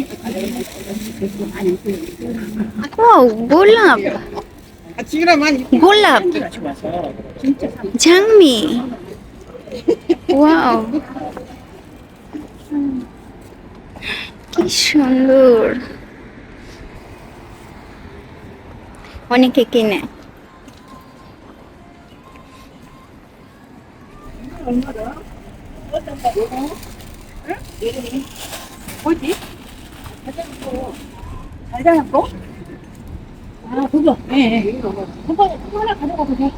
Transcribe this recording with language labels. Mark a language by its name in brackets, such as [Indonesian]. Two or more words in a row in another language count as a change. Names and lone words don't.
[Bangla] ও গোলাপ, গোলাপ ঝাংমি, ওয়াও কি সুন্দর। অনেকে কিনে। [Korean] 뭐지? 잘 자랐고? 아, 그거? 예, 예. 그거 하나 가져가도 돼.